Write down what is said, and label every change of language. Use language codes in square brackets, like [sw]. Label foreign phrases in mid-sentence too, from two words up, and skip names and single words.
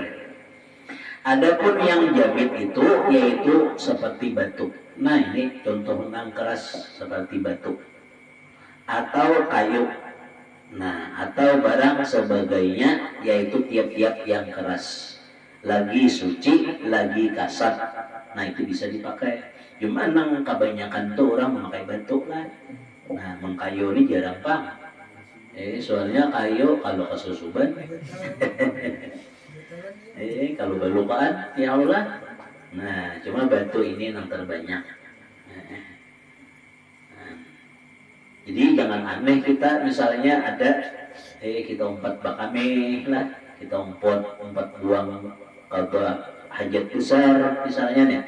[id] Adapun yang jamid itu yaitu seperti batu. Nah, ini contoh yang keras seperti batu atau kayu. Nah, atau barang sebagainya, yaitu tiap-tiap yang keras, lagi suci, lagi kasar. Nah, itu bisa dipakai. [bjn] Cuma nang kebanyakan tuh orang memakai batu lah. Nah, mengkayu ini jarang pang. Soalnya kayu kalau kesusuban, kalau berlupaan, [ar] ya Allah. [bjn] Nah, cuma batu ini yang terbanyak. Jadi jangan aneh kita misalnya ada kita umpat bakame lah, kita umpat buang kagak hajat besar misalnya nih.